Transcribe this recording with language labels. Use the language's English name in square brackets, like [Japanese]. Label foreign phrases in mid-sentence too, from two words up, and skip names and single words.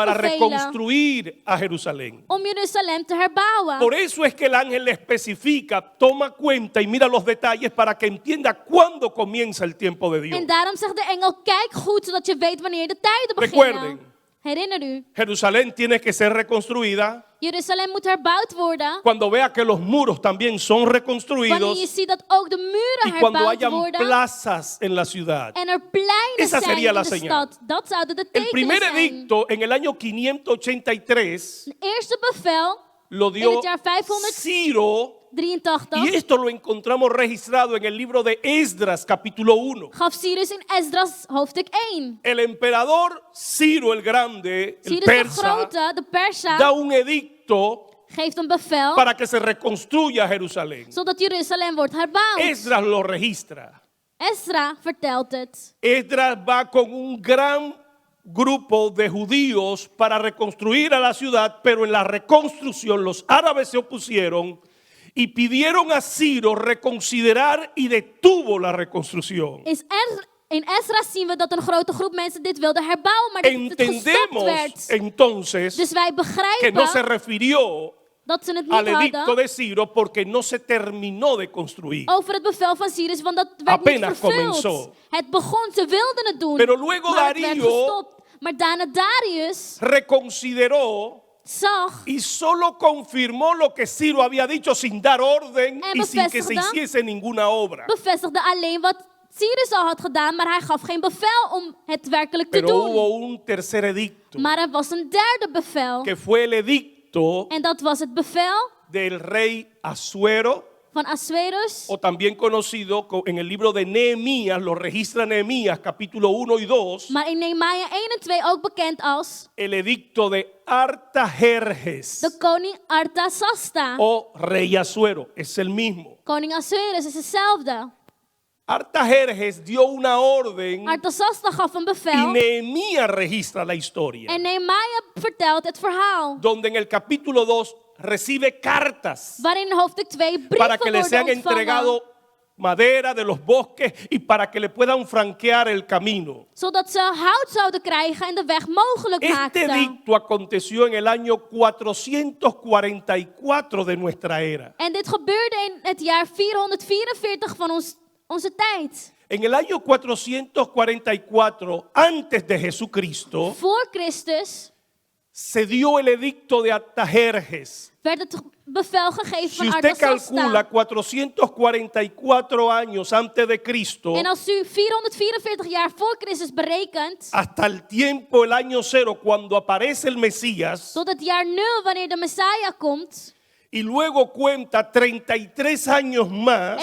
[Spanish] para [Dutch] bevelen [Spanish] reconstruir a Jerusalén. [Dutch] om Jeruzalem te herbouwen. [Spanish] Por eso es que el ángel le especifica, toma cuenta y mira los detalles para que entienda cuándo comienza el tiempo de Dios. [Dutch] En daarom zegt de engel, kijk goed, zodat je weet wanneer de tijden [Spanish] Recuerden. [Dutch] beginnen. Herinner u, [Spanish] Jerusalén tiene que ser reconstruida [Dutch] Jeruzalem moet herbouwd worden. [Spanish] cuando vea que los muros también son [Dutch] Wanneer je [Spanish] reconstruidos [Dutch] ziet dat ook de muren [Spanish] y cuando [Dutch] herbouwd [Spanish] hayan [Dutch] worden. [Spanish] plazas en la ciudad. [Dutch] En er pleinen [Spanish] Esa [Dutch] zijn [Spanish] sería [Dutch] in [Spanish] la [Dutch] de [Spanish] señal. [Dutch] stad. Dat zouden de [Spanish] El [Dutch] tekenen [Spanish] primer [Dutch] zijn. [Spanish] edicto en el año 583 [Dutch] Het eerste bevel [Spanish] lo [Dutch] in [Spanish] dio [Dutch] het jaar 583. [Spanish] Ciro, y esto lo encontramos registrado en el libro de Esdras capítulo 1. [Dutch] Gaf Cyrus in Esdras hoofdstuk 1. [Spanish] El emperador Ciro el Grande, el [Dutch] Cyrus de [Spanish] persa, [Dutch] Grote, de Persa, [Spanish] da un edicto [Dutch] geeft een bevel [Spanish] para que se reconstruya Jerusalén. [Dutch] zodat Jeruzalem wordt herbouwd. [Spanish] Esdras lo registra. [Dutch] Esra vertelt het. [Spanish] Esdras va con un gran grupo de judíos para reconstruir a la ciudad, pero en la reconstrucción los árabes se opusieron y pidieron a Ciro reconsiderar y detuvo la reconstrucción. [Dutch] In Esra zien we dat een grote groep mensen dit wilde herbouwen, maar dat het gestopt [Spanish] Entendemos [Dutch] werd. [Spanish] entonces [Dutch] Dus wij [Spanish] que no [Dutch] begrijpen [Spanish] se refirió [Dutch] dat ze het [Spanish] al [Dutch] niet [Spanish] edicto [Dutch] hadden [Spanish] de Ciro porque no se terminó de construir. [Dutch] over het bevel van Cyrus, want dat werd [Spanish] Apenas [Dutch] niet vervuld. [Spanish] comenzó. [Dutch] Het begon, ze wilden het doen, [Spanish] Pero luego [Dutch] maar het werd Darío gestopt. Maar daarna Darius [Spanish] Reconsideró [Dutch] zag [Spanish] y solo confirmó lo que Ciro había dicho sin dar orden [Dutch] En [Spanish] y sin que se [Dutch] bevestigde. [Spanish] hiciese ninguna obra. [Dutch] bevestigde alleen wat Cyrus al had gedaan, maar hij gaf geen bevel om het werkelijk te [Spanish] Pero [Dutch] doen. [Spanish] hubo un tercer edicto [Dutch] Maar er was een derde bevel. [Spanish] que fue el edicto [Dutch] En dat was het bevel [Spanish] del rey Asuero, [Dutch] van Assuerus. [Spanish] o también conocido en el libro de Nehemías, lo registra Nehemías capítulo 1 y 2, [Dutch] Maar in Nehemia 1 en 2 ook bekend als [Spanish] el edicto de Artajerjes [Dutch] de koning Artasasta. [Spanish] o rey Asuero, es el mismo. [Dutch] Koning Assuerus is hetzelfde. [Spanish] Artajerjes dio una orden [Dutch] Artasasta gaf een [Spanish] y [Dutch] bevel. [Spanish] Nehemías registra la historia, [Dutch] En Nehemia vertelt het verhaal. [Spanish] donde en el capítulo 2 recibe cartas [Dutch] Waarin in hoofdstuk 2 [Spanish] para [Dutch] brieven [Spanish] que le sean [Dutch] worden ontvangen. [Spanish] entregado madera de los bosques y para que le puedan franquear el camino. [Dutch] Zodat ze hout zouden krijgen en de weg mogelijk [Spanish] Este [Dutch] maakten. [Spanish] edicto aconteció en el año 444 de nuestra era. [Dutch] En dit gebeurde in het jaar 444 van onze tijd. [Spanish] En el año 444, antes de Jesucristo, [Dutch] Voor Christus [Spanish] se dio el edicto de Artajerjes. [Dutch] werd het bevel gegeven [Spanish] Si [Dutch] van [Spanish] usted [Dutch] Artasasta. [Spanish] calcula 444 años antes de Cristo, [Dutch] En als u 444 jaar voor Christus berekent, [Spanish] hasta el tiempo, el año cero, cuando aparece el Mesías, [Dutch] tot het jaar 0 wanneer de Messiah komt, [Spanish] y luego cuenta 33 años más,